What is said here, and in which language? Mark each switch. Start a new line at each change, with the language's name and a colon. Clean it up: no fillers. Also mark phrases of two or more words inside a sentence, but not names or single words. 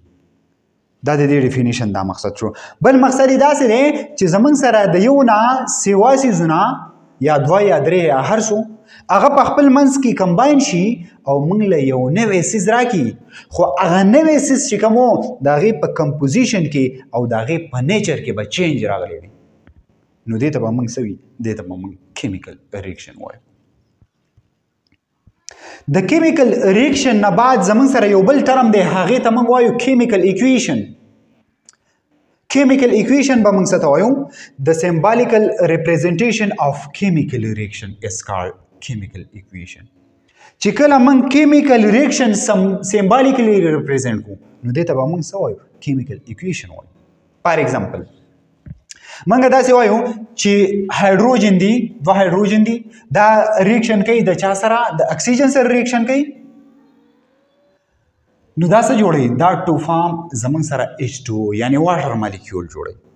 Pashto: دا د دې ډیفینیشن دا مقصد شو. بل مقصد یې داسې دی چې زمونږ سره د یو نه سیوا څیزونه یا دوه یا درې یا هر څو هغه په خپل منځ کې کمباین شي او موږ له یو نوی څیز راکړي، خو هغه نوی څیز چې کوم و د هغې په کمپوزیشن کې او د هغې په نیچر کې به چینج راغلی وي، نو دې ته به موږ څه وي؟ دې ته به موږ
English: chemical reaction
Pashto: وایو. د کیمیکل ریاکشن نه بعد زمونږ سره یو بل ټرم دی، هغې ته موږ وایو
English: chemical equation. Chemical equation
Pashto: به موږ څه ته وایو؟
English: The symbolical representation of chemical reaction is called chemical equation.
Pashto: چې کله موږ
English: chemical reaction symbolically represent
Pashto: کوو نو دې ته به موږ څه وایو؟
English: chemical equation
Pashto: وایو.
English: For example
Pashto: موږ داسې وایو چې هایدروجن دي، دوه هایدروجن دي، دا ریاکشن کوي د چا سره؟ د اکسیجن سره ریاکشن کوي. نو دا څه جوړوي؟ دا
English: to form
Pashto: زمونږ سره H2O یعنی
English: water molecule
Pashto: جوړوي.